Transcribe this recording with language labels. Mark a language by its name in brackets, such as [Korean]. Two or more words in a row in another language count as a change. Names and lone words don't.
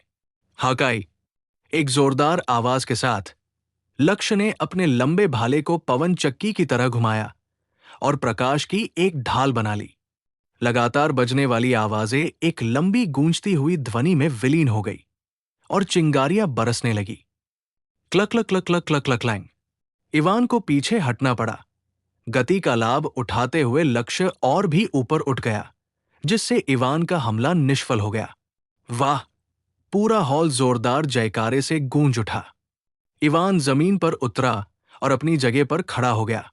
[Hindi] हाकाई, एक जोरदार आवाज के साथ लक्ष्य ने अपने लंबे भाले को पवन चक्की की तरह घुमाया और प्रकाश की एक ढाल बना ली। लगातार बजने वाली आवाजें एक लंबी गूंजती हुई ध्वनि में विलीन हो गई और चिंगारियां बरसने लगी। क्लक क्लक क्लक क्लक क्लक क्लक क्लैंग। इवान को पीछे हटना पड़ा। गति का लाभ उठाते हुए लक्ष्य और भी ऊपर उठ गया, जिससे इवान का हमला निष्फल हो गया। वाह! पूरा हॉल जोरदार जयकारे से गूंज उठा। इवान जमीन पर उतरा और अपनी जगह पर खड़ा हो गया।